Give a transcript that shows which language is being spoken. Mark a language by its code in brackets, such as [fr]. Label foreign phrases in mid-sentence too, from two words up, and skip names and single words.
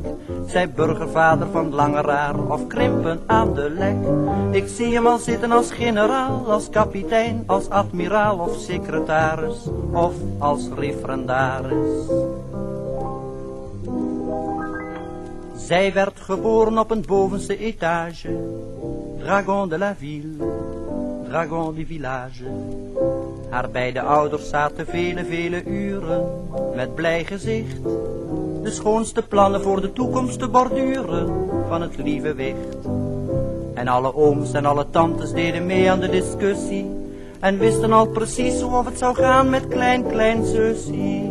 [nl] Zij burgervader van Langeraar of krimpen aan de Lek. Ik zie hem al zitten als generaal, als kapitein, als admiraal of secretaris of als referendaris. Zij werd geboren op een bovenste etage, [fr] dragon de la ville, dragon du village. [nl] Haar beide ouders zaten vele uren met blij gezicht de schoonste plannen voor de toekomst te borduren van het lieve wicht. En alle ooms en alle tantes deden mee aan de discussie en wisten al precies hoe of het zou gaan met klein zussie.